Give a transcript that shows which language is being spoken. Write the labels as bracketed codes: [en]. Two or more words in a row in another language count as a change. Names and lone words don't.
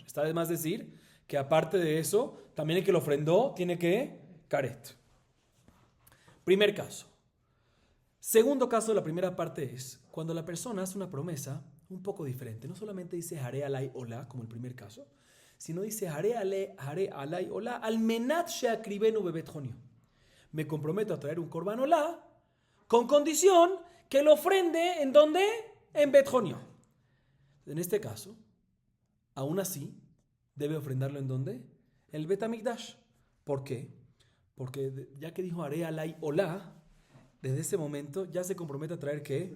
[es] Está de más decir que aparte de eso, también el que lo ofrendó tiene que karet. Primer caso. Segundo caso de la primera parte es cuando la persona hace una promesa un poco diferente. No solamente dice [he] הרי עלי עולה [es] como el primer caso, sino dice [he] הרי עלי עולה על מנת שאקריבנו בבית חוניו. [es] Me comprometo a traer un corbán olá con condición que lo ofrende ¿en dónde? En Bet Jonió. En este caso, aún así, debe ofrendarlo ¿en dónde? En el Bet HaMikdash. ¿Por qué? Porque ya que dijo [he] הרי עלי עולה, [es] desde ese momento ya se compromete a traer ¿qué?